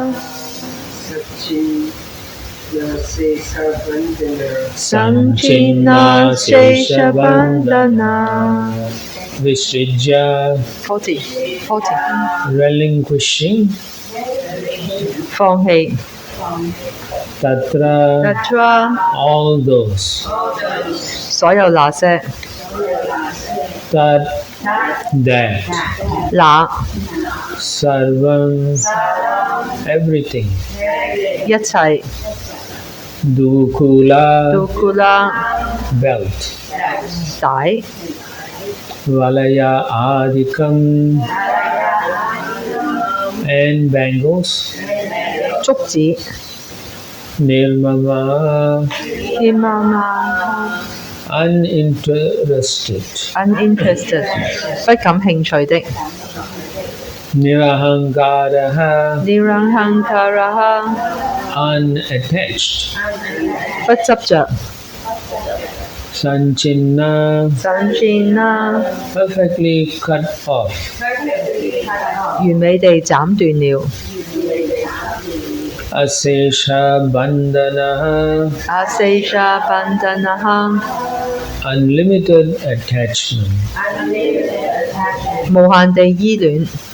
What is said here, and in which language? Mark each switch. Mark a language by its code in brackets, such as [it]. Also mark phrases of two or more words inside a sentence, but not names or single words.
[sa] Sanchinna Seshavandana Visrijya 40 [en] relinquishing [zh] 放棄 [en] Tatra all those [zh] 所有那些 [en] Tat that [zh] 那 [en] Sarvam everything [zh] 一切 [sa] Dukula [zh] 杜庫啦 [en] belt [zh] 帶 [sa] Valaya Adikam [en] and bangles [zh] 竹子 [sa] Nirmama [zh] 天媽媽 [en] uninterested [zh] uninterested 不感興趣的 [sa] Nirahankaraha Nirahankaraha [en] unattached [zh] 不執着 [sa] Sanchinna Sanchina [en] perfectly cut off [zh] 完美地斬斷了 [sa] Asesha Bandhanaha Asesha Bandhanaha [en] unlimited attachment [zh] 無限地依戀